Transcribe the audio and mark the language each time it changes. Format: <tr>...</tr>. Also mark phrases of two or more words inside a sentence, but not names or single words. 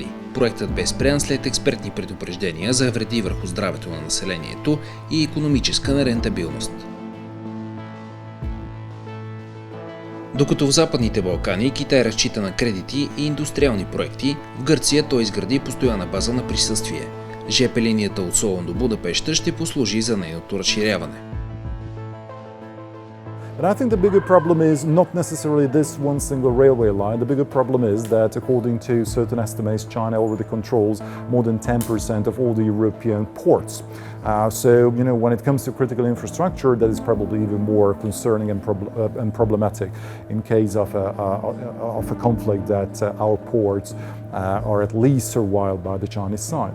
<bg>Проектът бе спрян след експертни предупреждения за вреди върху здравето на населението и икономическа нерентабилност. Докато в Западните Балкани Китай разчита на кредити и индустриални проекти, в Гърция той изгради постоянна база на присъствие. ЖП линията от Солун до Будапеща ще послужи за нейното разширяване.</bg> <en>But I think the bigger problem is not necessarily this one single railway line. The bigger problem is that, according to certain estimates, China already controls more than 10% of all the European ports. So, when it comes to critical infrastructure, that is probably even more concerning and problematic in case of a conflict that our ports are at least survived by the Chinese side.</en>